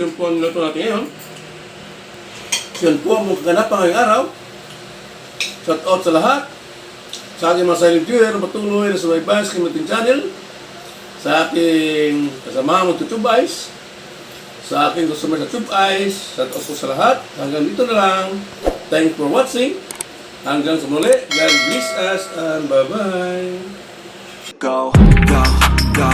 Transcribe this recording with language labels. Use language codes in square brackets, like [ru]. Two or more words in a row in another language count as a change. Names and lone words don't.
[tl] Yun po ang niluto natin ngayon. Yun po ang magkaganap ngayong araw. Shout out sa lahat. Sa aking mga [en] silent viewer, [tl] patuloy na sumaybay sa aking channel. Sa aking kasama mo YouTube Eyes. Sa aking customer sa Tube Eyes. Shout out po sa lahat. Hanggang dito na lang. [en] Thanks for watching. [tl] Hanggang sa muli. [en] God bless us and bye-bye. Go, go.